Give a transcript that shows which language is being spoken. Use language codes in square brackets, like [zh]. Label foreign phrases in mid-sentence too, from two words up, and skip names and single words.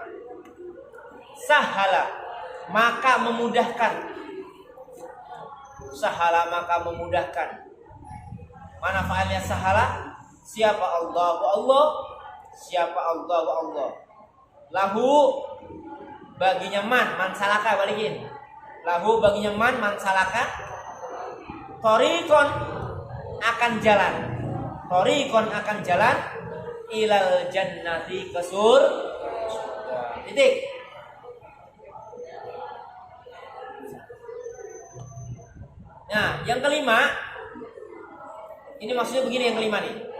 [id] Sahala maka memudahkan. Mana fa'ilnya sahala? Siapa Allah lahu baginya [ar] من سلك, [id] balikin. Lahu baginya [ar] من سلك. [id] Torikon akan jalan [ar] إلى الجنة [id] ke surga. Titik. Nah, yang kelima, ini maksudnya begini, yang kelima nih.